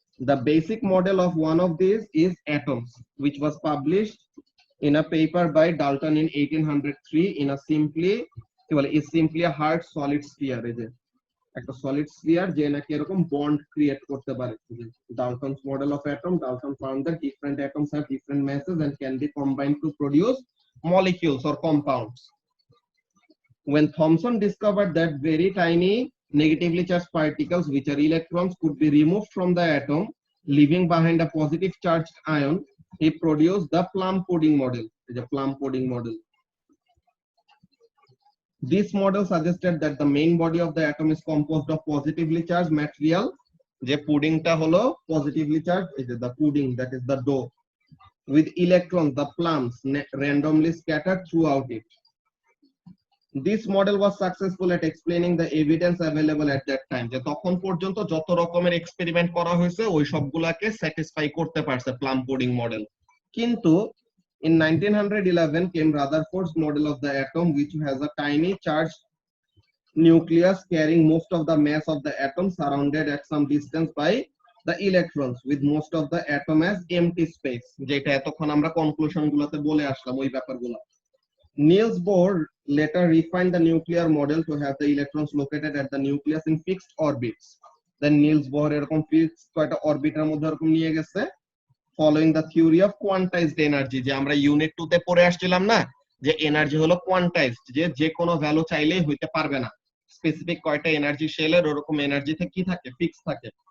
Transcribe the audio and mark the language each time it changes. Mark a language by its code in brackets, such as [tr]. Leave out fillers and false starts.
[en] The basic model of one of these is atoms, which was published in a paper by Dalton in 1803 in a simply a hard solid sphere. [bn] একটা solid sphere যে নাকি এরকম bond create করতে পারে। [en] Dalton's model of atom, Dalton found that different atoms have different masses and can be combined to produce molecules or compounds. When Thomson discovered that very tiny negatively charged particles, which are electrons, could be removed from the atom, leaving behind a positive charged ion, he produced the plum pudding model. The plum pudding model. This model suggested that the main body of the atom is composed of positively charged material. [bn] যে পুডিংটা হলো [en] positively charged, [bn] এই যে [en] the pudding, that is the dough, with electrons, the plums, randomly scattered throughout it. This model was successful at explaining the evidence available at that time. [bn] যে তখন পর্যন্ত যত রকমের এক্সপেরিমেন্ট করা হয়েছে ওই সবগুলাকে স্যাটিসফাই করতে পারছে প্লাম পুডিং মডেল। [en] কিন্তু in 1911 came Rutherford's model of the atom, which has a tiny charged nucleus carrying most of the mass of the atom, surrounded at some distance by the electrons, with most of the atom as empty space. [bn] যেটা এতক্ষণ আমরা conclusion গুলোতে বলে আসলাম ওই ব্যাপারগুলো। [en] Niels Bohr later refined the nuclear model to have the electrons located at the nucleus in fixed orbits. Then Niels Bohr [bn] এরকম fixed কয়টা অরবিটের মধ্যে এরকম নিয়ে গেছে, [en] following the theory of quantized energy, [bn] যে আমরা ইউনিট 2 তে পড়ে আসছিলাম না, যে এনার্জি হলো কোয়ান্টাইজড, যে কোনো ভ্যালু চাইলেই হইতে পারবে না। স্পেসিফিক কয়টা এনার্জি শেলের ওরকম এনার্জিতে কি থাকে? ফিক্স থাকে।